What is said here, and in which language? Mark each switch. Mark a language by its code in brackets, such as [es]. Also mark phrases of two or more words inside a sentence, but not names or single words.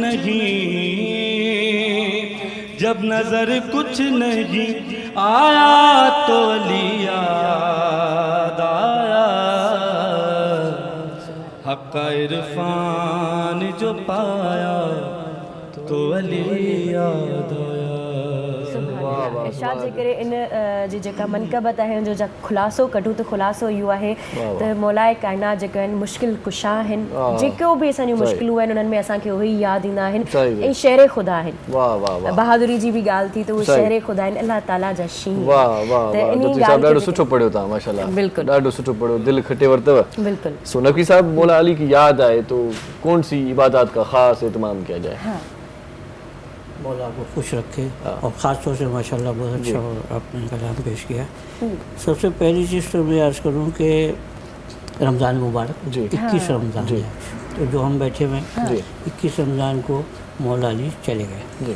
[ur] نہیں آیا تو علی یاد آیا، حق عرفان جو پایا تو علی یاد آیا۔ [sd] ارشاد जे करे इन जी जेका मनक़बत आहे हुन जो ख़ुलासो कढूं त ख़ुलासो इहो आहे त मौलाए काइनात जेके आहिनि मुश्किल कुशा आहिनि, जेको बि असांजूं मुश्किलूं आहिनि उन्हनि में असांखे उहे ई यादि ईंदा आहिनि ऐं शेर ख़ुदा आहिनि। बहादुरी जी बि ॻाल्हि थी त उहे शेर ख़ुदा आहिनि, अलाह ताला जा शींहं। त इन ॻाल्हि ॾाढो सुठो पढ़ियो तव्हां माशाल्लाह, बिल्कुलु ॾाढो सुठो पढ़ियो, दिलि खटे वरितव। बिल्कुल। [ur] سو نقوی صاحب مولا علی کی یاد آئے تو کون سی عبادت کا خاص اہتمام کیا جائے? مولا کو خوش رکھے اور خاص طور سے ماشاءاللہ بہت اچھا آپ نے کلام پیش کیا. سب سے پہلی چیز تو میں عرض کروں کہ رمضان مبارک 21 رمضان ہے، تو جو ہم بیٹھے ہوئے 21 رمضان کو مولا علی چلے گئے.